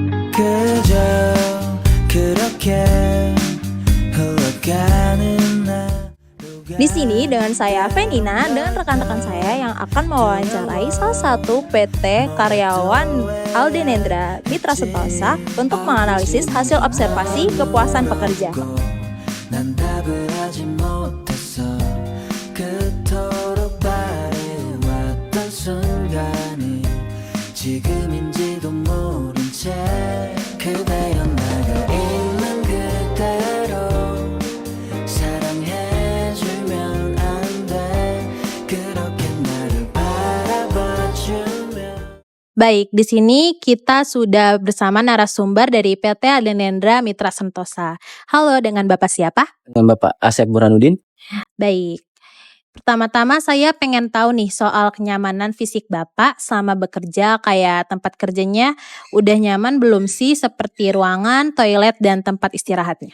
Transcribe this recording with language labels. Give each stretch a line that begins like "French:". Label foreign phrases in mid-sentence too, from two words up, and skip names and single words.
Korean: 그저 그렇게 흘러가는
Indonesian: Di sini dengan saya Venina dengan rekan-rekan saya yang akan mewawancarai salah satu PT karyawan Aldenendra Mitra Sentosa untuk menganalisis hasil observasi kepuasan pekerja.
Korean: 난 답을 하지 못했어 그토록 바래왔던 순간이 지금인지도 모른 채 그대여 나가 있는 그대로 사랑해주면 안 돼 그렇게 나를 바라봐주면.
Indonesian: Baik, di sini kita sudah bersama narasumber dari PT Aldenendra Mitra Sentosa. Halo, dengan Bapak siapa? Dengan Bapak Asep Burhanuddin. Baik. Pertama-tama saya pengen tahu nih soal kenyamanan fisik Bapak selama bekerja, kayak tempat kerjanya udah nyaman belum sih seperti ruangan, toilet, dan tempat istirahatnya?